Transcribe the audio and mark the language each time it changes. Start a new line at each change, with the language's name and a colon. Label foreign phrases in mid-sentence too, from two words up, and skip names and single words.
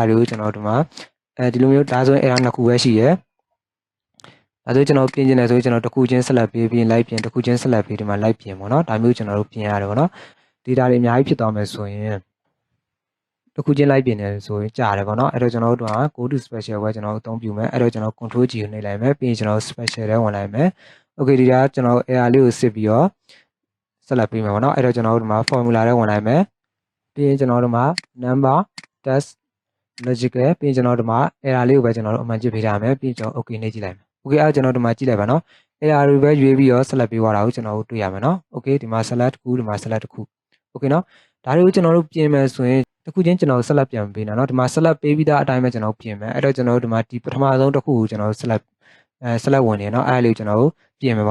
Burmese: တွေကိုကျွန်တော်ဒီမှာဒီလိုမျိုးဒါဆိုရင် error နှစ်ခုပဲရှိရယ်ဒါဆိုကျွန်တော်ပြင်ကျင်တယ်ဆိုရင်ကျွန်တော်တစ်ခုချင်းဆက်လက်ပေးပြီးလိုက်ပြင်တစ်ခုချင်းဆက်လက်ပေးဒီမှာလိုက်ပြင်ပေါ့နော်ဒါမျိုးကျွန်တော်တို့ပြင်ရတယ်ပေါ့နော် data တွေအများကြီးဖြစ်သွားမယ်ဆိုရင်တစ်ခုချင်းလိုက်ပြင်တယ်ဆိုရင်ကြားတယ်ပေါ့နော်အဲ့တော့ကျွန်တော်တို့က
English: go to special
Burmese: ပဲကျွန်တော်အသုံးပြုမယ်အဲ့တော့ကျွန်တော် control G ကိုနှိပ်လိုက်မယ်ပြီးရင်ကျွန်တော် special ထဲဝင်လိုက်မယ် okay ဒီကကျွန်တော် error လေးကိုစစ်ပြီးတော့ဆက်လက်ပေးမယ်ပေါ့နော်အဲ့တော့ကျွန်တော်တို့ဒီမှာ formula ထဲဝင်လိုက်မယ်ပြီးရင်ကျွန်တော်တို့မှာ
English: number test logical
Burmese: ပြီးရင်ကျွန်တော်တို့မှာ error လေးကိုပဲကျွန်တော်တို့အမှန်ကြည့်ပေးထားမယ်ပြီးရင်ကျွန်တော် okay နှိပ်ကြည့်လိုက်မယ် okay အဲ့တော့ကျွန်တော်တို့မှာကြည့်လိုက်ပါနော် error တွေပဲရွေးပြီးတော့ဆက်လက်ပေးသွားတာကိုကျွန်တော်တို့တွေ့ရမယ်နော် okay ဒီမှာ select တစ်ခုဒီမှာ select တစ်ခု okay နော်ဒါတွေကိုကျွန်တော်တို့ပြင်မယ်ဆိုရင်တစ်ခုချင်းကျွန်တော်ဆက်လက်ပြန်ပေး နော်ဒီမှာဆက်လက်ပေးပြီးသားအတိုင်းပဲကျွန်တော်ပြင်မယ်အဲ့တော့ကျွန်တော်တို့ဒီမှာဒီပထမဆုံးတစ်ခုကိုကျွန်တော်ဆက်လက်ဝင်နေနော်အဲ့ဒါလေးကိုကျွန်တော်တို့ပြင်မယ်